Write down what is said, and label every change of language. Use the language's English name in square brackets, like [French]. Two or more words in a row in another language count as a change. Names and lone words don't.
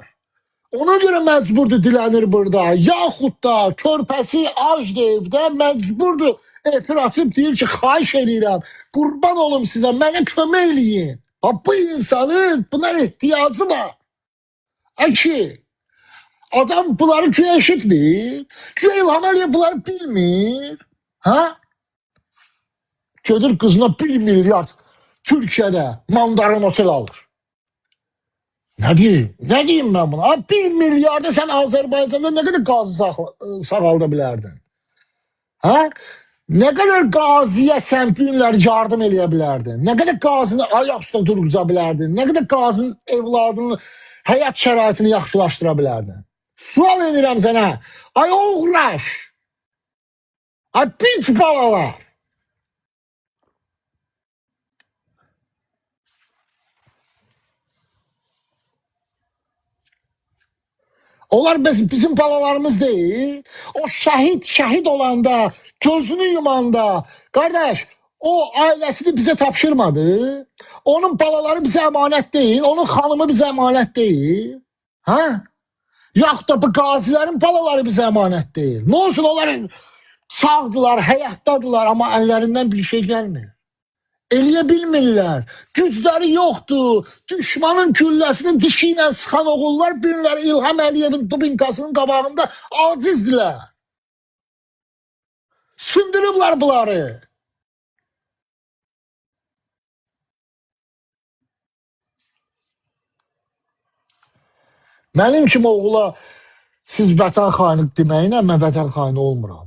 [Azerbaijani] Ona görə məcburdur dilənir burada. Yaxud da körpəsi acdır evdə, məcburdur efir açıb deyir ki, xahiş edirəm, qurban olum sizə, mənə kömək eləyin. [Turkish] Bu insanın buna ihtiyacı var. [Azerbaijani] Ki adam bunları güya eşitmir. Güya İlham Əliyev bunları bilmir. Ha? [Turkish] Gedir kızına 1 milyar Türkiye'de mandarin otel alır. Ne diyeyim? Ne diyeyim ben buna? 1 milyarda sen Azerbaycan'da ne kadar gazı sağaldabilirdin? [Azerbaijani] Ha? [Turkish] Ne kadar [Azerbaijani] qaziyə sən günlər yardım eləyə bilərdin? [Turkish] Ne kadar [Azerbaijani] qazını ayaq üstə durğuza bilərdin? [Turkish] Ne kadar [Azerbaijani] qazının evladının həyat şəraitini yaxşılaşdıra bilərdin? Sual edirəm sənə. Ay oğraş. Ay piç balalar. [Turkish] Onlar bizim balalarımız değil. O şehit olanda, gözünü yumanda, kardeş o ailesini bize tapşırmadı. Onun balaları bize emanet değil. Onun hanımı bize emanet değil. Ha? [Azerbaijani] Yaxud da bu qazilərin balaları [Turkish] bize emanet değil. Ne olsun [Azerbaijani] onların sağdılar, həyatdadılar [Turkish] ama ellerinden bir şey gelmiyor. [Azerbaijani] Eləyə bilmirlər. Gücləri yoxdur. Düşmanın gülləsini dişi ilə sıxan oğullar günləri İlham Əliyevin dubinkasının qabağında acizdirlər. Sındırıblar bunları. Mənim kimi oğula siz vətən xaini deməyinə mən vətən xaini olmuram.